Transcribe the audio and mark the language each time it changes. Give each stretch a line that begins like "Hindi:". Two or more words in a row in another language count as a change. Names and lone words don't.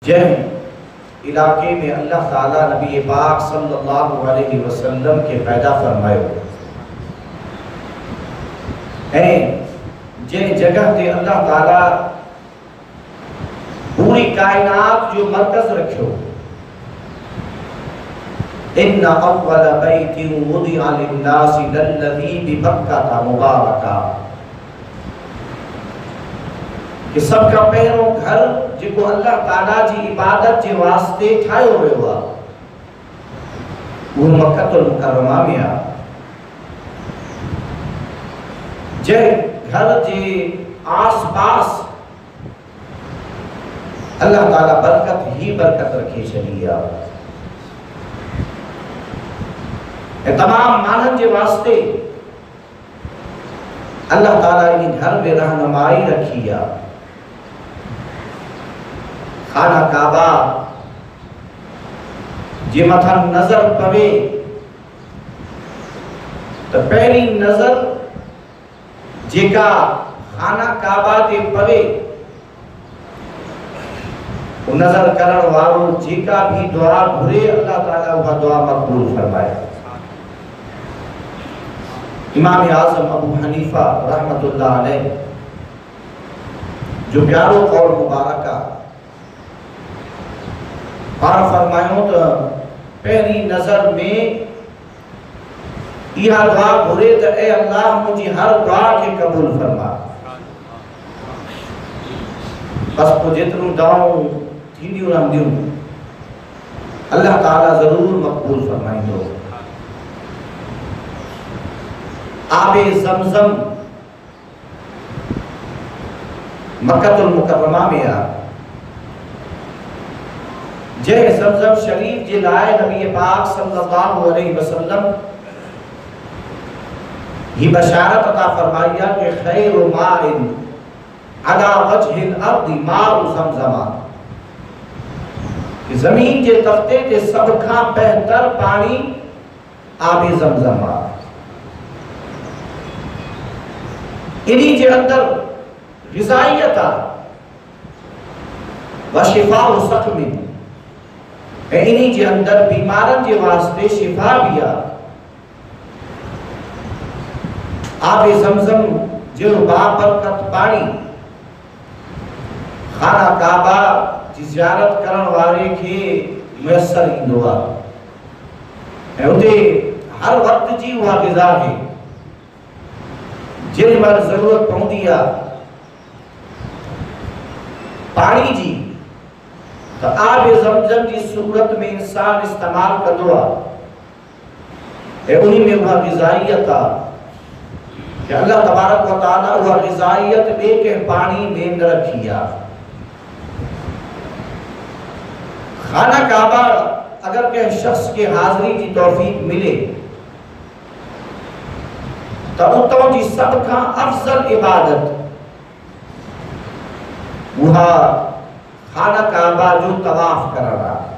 Sindhi: जंहिं इलाके में अल्लाह ताला नबी पाक
Arabic: صلى الله عليه وسلم
Sindhi: के पैदा फरमायो ऐं जंहिं जगह ते अल्लाह ताला पूरी कायनात जो मरकज रखियो।
Arabic: إن أول بيت وضع للناس للذي ببكة مباركا,
Sindhi: कि सब का पहिरों घर जेको अल्लाह ताला जी इबादत जे वास्ते ठाहियो वियो आहे उहो मक्कतुल मुकर्रमा में आहे। जंहिं घर जे आस पास अल्लाह ताला बरकत ही बरकत रखी छॾी आहे ऐं तमाम माननि जे वास्ते अल्लाह ताला इन घर में रहनुमाई रखी आहे। खाना काबा जे मथा नजर पवे तो पहली नजर जेका खाना काबा ते पवे वो नजर करण वारो जेका भी दुआ घुरे अल्लाह ताला वह दुआ मकबूल फरमाए। इमाम आज़म अबू हनीफा
Arabic: رحمة الله عليه
Sindhi: जो प्यारो कौल मुबारका पाण फरमायो तो पहली नजर में इहा दुआ घुरे तो ए अल्लाह मुझी हर दुआ के कबूल फरमा। बस को जेतरू दुआऊं थींदियूं रहंदियूं अल्लाह ताला जरूर मकबूल फरमाइंदो। आबे ज़मज़म मक्कतुल मुकर्रमा में आ। जय ज़मज़म शरीफ जे लाए नबी पाक
Arabic: صلى الله عليه وسلم
Sindhi: ही बशारत अता फरमाइया कि
Arabic: خير ماء على وجه الأرض ماء زمزم,
Sindhi: कि जमीन के तख्ते ते सब खां बेहतर पानी आबे ज़मज़म आ। इन्हीं जे अंदर ग़िज़ाइयत आ
Arabic: وشفاء سقم,
Sindhi: इन्हीं जे अंदर बीमारन जे वास्ते शिफा भी आ। आबे ज़मज़म जो बाबरकत पानी खाना काबा जी ज़ियारत करण वारे के मुयस्सर इंदो आ ऐं उते हर वक्त जी वह ग़िज़ा है जिन मर जरूरत पवंदी आ पानी जी तो आबे ज़मज़म की सूरत में इंसान इस्तेमाल कंदो आ ऐं उन्हीं में वह ग़िज़ाइयत आ कि
Arabic: الله تبارك وتعالى
Sindhi: वह ग़िज़ाइयत ॿिए के पानी में न रखी आ। खाना काबा अगर के शख्स के हाज़िरी की तौफीक मिले तो उतो जी सब खां अफजल इबादत वह खाना काबा जो तवाफ करना।